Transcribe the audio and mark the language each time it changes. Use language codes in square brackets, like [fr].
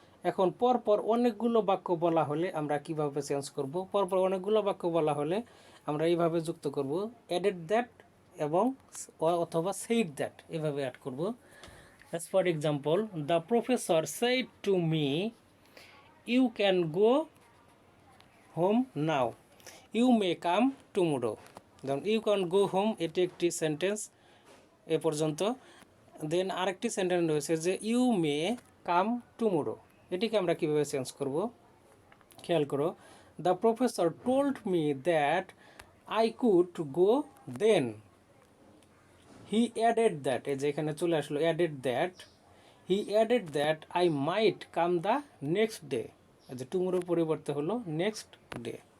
[bn] এখন পরপর অনেকগুলো বাক্য বলা হলে আমরা কিভাবে চেঞ্জ করব? পরপর অনেকগুলো বাক্য বলা হলে আমরা এইভাবে যুক্ত করব, অ্যাডেড দ্যাট এবং অথবা সেইড দ্যাট, এভাবে অ্যাড করব। [en] As for example, the professor said to me, you can go home now, you may come tomorrow. [bn] যেমন [en] you can go home, [bn] এটি একটি সেন্টেন্স এ পর্যন্ত। দেন আরেকটি সেন্টেন্স রয়েছে যে [en] you may come tomorrow, [bn] এটিকে আমরা কীভাবে চেঞ্জ করব? খেয়াল করো, [en] the professor told me that I could go then, he added that, [bn] এই যে এখানে চলে আসলো [en] added that, he added that I might come the next day, [bn] যে টুমোরোর পরিবর্তে হলো [en] Next day.